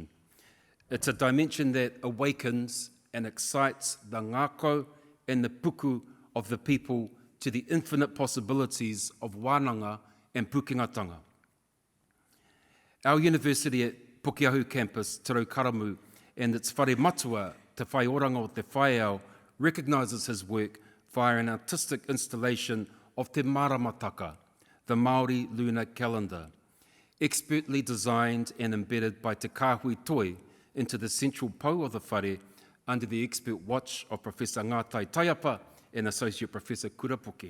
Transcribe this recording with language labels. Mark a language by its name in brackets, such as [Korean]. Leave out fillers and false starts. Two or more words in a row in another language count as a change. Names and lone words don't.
[English] It's a dimension that awakens and excites the ngākau and the puku of the people to the infinite possibilities of wānanga and pukingatanga. Our university at Pukeahu campus, Te Raukaramu, and its [Māori] whare matua, [English] Te Whai Oranga o Te Whaiao, recognises his work via an artistic installation of Te Maramataka, the Māori lunar calendar, expertly designed and embedded by Te Kāhui Toi into the central pou of the whare under the expert watch of Professor Ngātai Taiapa and Associate Professor Kurapoke.